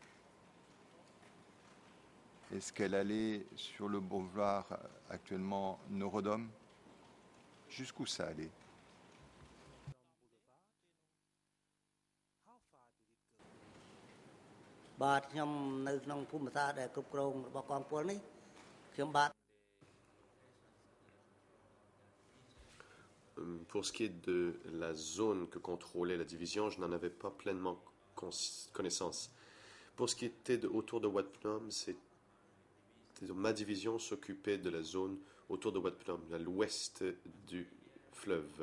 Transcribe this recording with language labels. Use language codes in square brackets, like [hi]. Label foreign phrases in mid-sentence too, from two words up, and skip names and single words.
[fr] Est-ce qu'elle allait sur le boulevard actuellement Norodom? Jusqu'où ça allait? Bah, [km] ខ្ញុំនៅក្នុងភូមិសាស្ត្រដែលគ្រប់គ្រងរបស់កងពលនេះខ្ញុំបាទ [fr] Pour ce qui est de la zone que contrôlait la division, je n'en avais pas pleinement connaissance. Pour ce qui était autour de Wat Phnom, ma division s'occupait de la zone autour de Wat Phnom, à l'ouest du fleuve.